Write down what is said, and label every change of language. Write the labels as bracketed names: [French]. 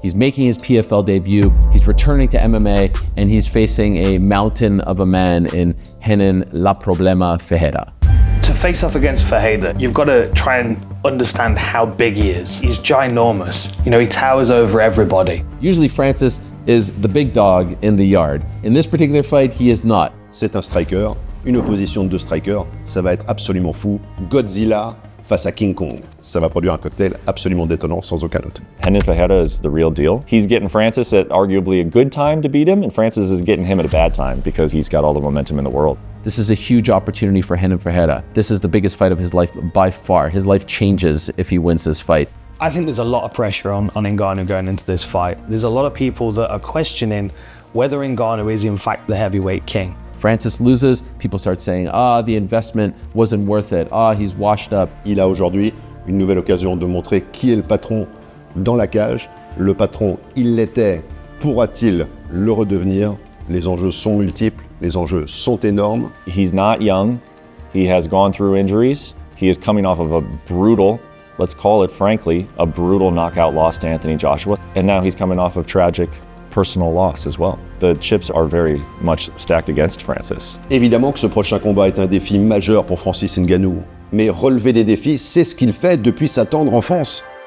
[English] He's making his PFL debut. He's returning to MMA, and he's facing a mountain of a man in Renan La Problema Ferreira. To face off against Ferreira, you've got to try and understand how big he is. He's ginormous. You know, he towers over everybody. Usually Francis is the big dog in the yard. In this particular fight, he is not. [French] C'est un striker, une opposition de deux strikers, ça va être absolument fou. Godzilla face à King Kong. Ça va produire un cocktail absolument détonnant, sans aucun doute. [English] Renan Ferreira is the real deal. He's getting Francis at arguably a good time to beat him, and Francis is getting him at a bad time because he's got all the momentum in the world. This is a huge opportunity for Renan Ferreira. This is the biggest fight of his life by far. His life changes if he wins this fight. I think there's a lot of pressure on Ngannou going into this fight. There's a lot of people that are questioning whether Ngannou is in fact the heavyweight king. Francis loses, people start saying, the investment wasn't worth it. He's washed up. [French] Il a aujourd'hui une nouvelle occasion de montrer qui est le patron dans la cage. Le patron, il l'était. Pourra-t-il le redevenir? Les enjeux sont multiples, les enjeux sont énormes. [English] He's not young. He has gone through injuries. He is coming off of a brutal, let's call it frankly, a brutal knockout loss to Anthony Joshua. And now he's coming off of tragic personal loss as well. The chips are very much stacked against Francis. [French] Évidemment que ce prochain combat est un défi majeur pour Francis Ngannou. Mais relever des défis, c'est ce qu'il fait depuis sa tendre enfance.